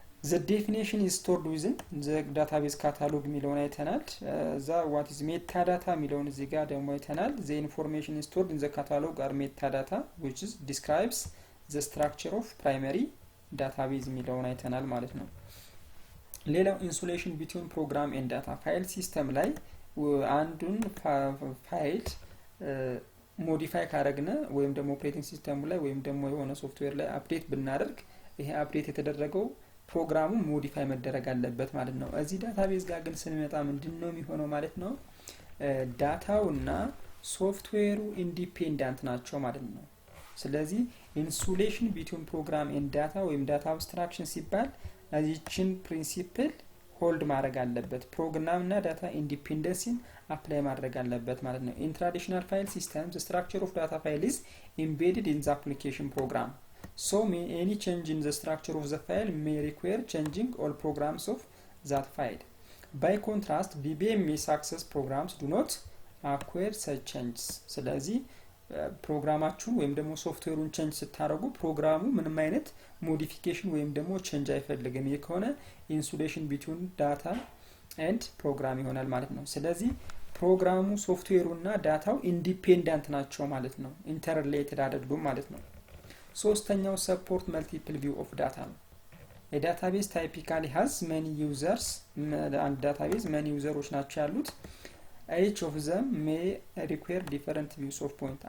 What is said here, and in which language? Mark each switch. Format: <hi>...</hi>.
<en>the definition is stored within the database catalog</en> <am>የሚለውን አይተናል</am> <en>what is metadata</en> <am>የሚለውን እዚህ ጋር ደግሞ አይተናል</am> <en>the information is stored in the catalog are metadata which is describes the structure of primary database</en> <am>የሚለውን አይተናል ማለት ነው ሌላው</am> <en>insulation between program and data file system</en> <am>ላይ አንዱን ፋይል ሞዲፋይ ካረግነ ወይም ደግሞ ኦፕሬቲንግ ሲስተሙ ላይ ወይም ደግሞ የሆነ ሶፍትዌር ላይ አፕዴት ብናደርግ ይሄ አፕዴት የተደረገው ፕሮግራሙ ሞዲፋይ መደረግ አለበት ማለት ነው። እዚህ ዳታቤዝ ጋር ግን ስንመጣ ምንድነው የሚሆነው ማለት ነው? ዳታውና ሶፍትዌሩ ኢንዲፔንደንት ናቸው ማለት ነው። ስለዚህ ኢንሱሌሽን ቢትዊን ፕሮግራም ኤንድ ዳታ ወይም ዳታ አብስትራክሽን ሲባል እዚችን ፕሪንሲፕል ሆልድ ማድረግ አለበት። ፕሮግራም እና ዳታ ኢንዲፔንደንሲን አፕላይ ማድረግ አለበት ማለት ነው። ኢን ትራዲሽናል ፋይል ሲስተምስ</am> <en>the structure of data file is embedded in the application program. So any change in the structure of the file may require changing all programs of that file. By contrast, DBMS access programs do not acquire such changes.</en> <am>ስለዚህ ፕሮግራማችሁን ወይም ደግሞ ሶፍትዌሩን ቼንጅ ስታደርጉ ፕሮግራሙ ምንም አይነት ሞዲፊኬሽን ወይም ደግሞ ቼንጅ አይፈልግም። ይሄ ከሆነ ኢንሱሌሽን ቢትዊን ዳታ ኤንድ ፕሮግራም ይሆናል ማለት ነው። ስለዚህ ፕሮግራሙ ሶፍትዌሩና ዳታው ኢንዲፔንደንት ናቸው ማለት ነው። ኢንተርሪሌትድ አይደሉም ማለት ነው። ሶስተኛው ሰፖርት መልቲፕል ቪው ኦፍ ዳታ ነው። የዳታቤዝ ታይፒካሊ ሃዝ</am> <en>many users</en> <am>አንድ ዳታቤዝ many ዩዘሮች ናቸው ያሉት።</am> <en>each of them may require different views of point.</en>